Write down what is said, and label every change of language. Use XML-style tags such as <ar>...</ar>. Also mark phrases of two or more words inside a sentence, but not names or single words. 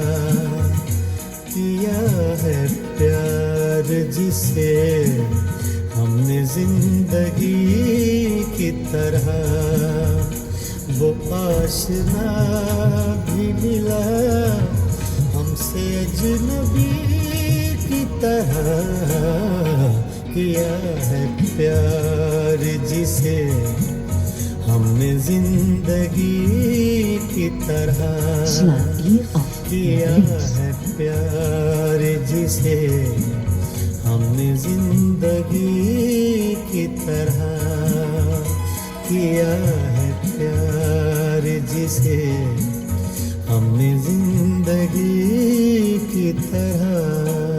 <hi>किया है प्यार जिसे हमने जिंदगी की तरह वो आशना भी मिला हमसे अजनबी की तरह किया है प्यार जिसे हमने जिंदगी की तरह</hi> <nl>Sla hier af</nl> <hi>किया</hi> <nl>naar links.</nl> <hi>है प्यार जिसे हमने जिंदगी की तरह किया है प्यार जिसे हमने जिंदगी की तरह</hi>